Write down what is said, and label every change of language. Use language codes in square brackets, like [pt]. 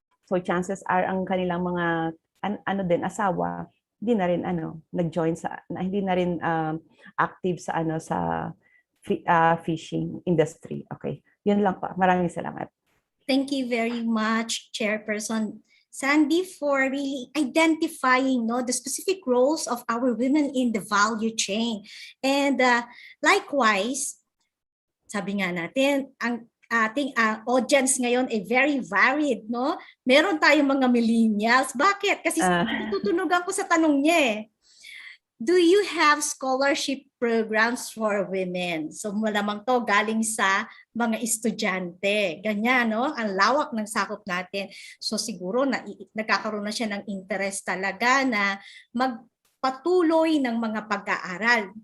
[tl] So chances are ang kanilang mga asawa, hindi na rin nag-join hindi na rin active sa fishing industry. Okay. Yun lang po. Maraming salamat. [en] Thank you very much, Chairperson Sandy, for really identifying the specific roles of our women in the value chain. And likewise, [tl] sabi nga natin, ang ating audience ngayon ay [en] very varied, [tl] no? Meron tayong mga millennials. Bakit? Kasi natutunugan ko sa tanong niya eh. [en] Do you have scholarship programs for women? [tl] So malamang to galing sa mga estudyante. Ganyan, no? Ang lawak ng sakop natin. So siguro nagkakaroon na siya ng interest talaga na magpatuloy ng mga pag-aaral.